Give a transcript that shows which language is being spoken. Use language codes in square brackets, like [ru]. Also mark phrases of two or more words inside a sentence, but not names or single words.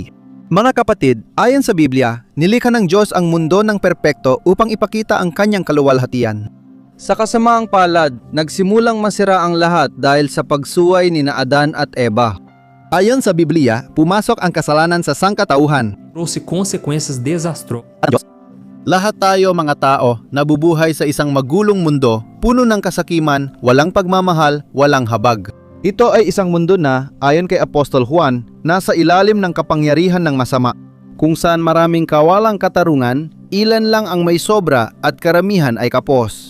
[tl] Mga kapatid, ayon sa Biblia, nilikha ng Diyos ang mundo ng perpekto upang ipakita ang kanyang kaluwalhatian. Sa kasamaang palad, nagsimulang masira ang lahat dahil sa pagsuway ni Adan at Eva. Ayon sa Biblia, pumasok ang kasalanan sa sangkatauhan. [pt] Trouxe consequências desastrosas. [tl] Lahat tayo mga tao nabubuhay sa isang magulong mundo, puno ng kasakiman, walang pagmamahal, walang habag. Ito ay isang mundo na, ayon kay Apostol Juan, nasa ilalim ng kapangyarihan ng masama, kung saan maraming kawalang katarungan, ilan lang ang may sobra at karamihan ay kapos.